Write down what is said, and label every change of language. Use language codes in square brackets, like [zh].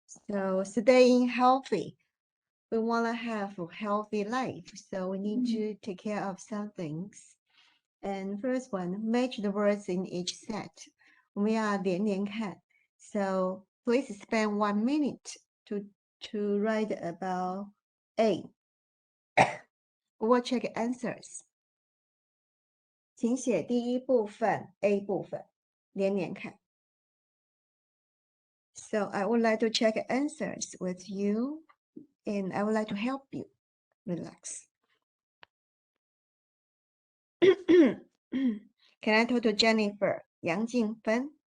[en] So staying healthy. We want to have a healthy life, so we need to take care of some things. And first one, match the words in each set. [zh] 我们要连连看. [en] So please spend 1 minute to write about A. We will check answers. [zh] 请写第一部分 A 部分，连连看。 [en] So I would like to check answers with you, and I would like to help you. Relax. Can I talk to Jennifer? 杨静芬.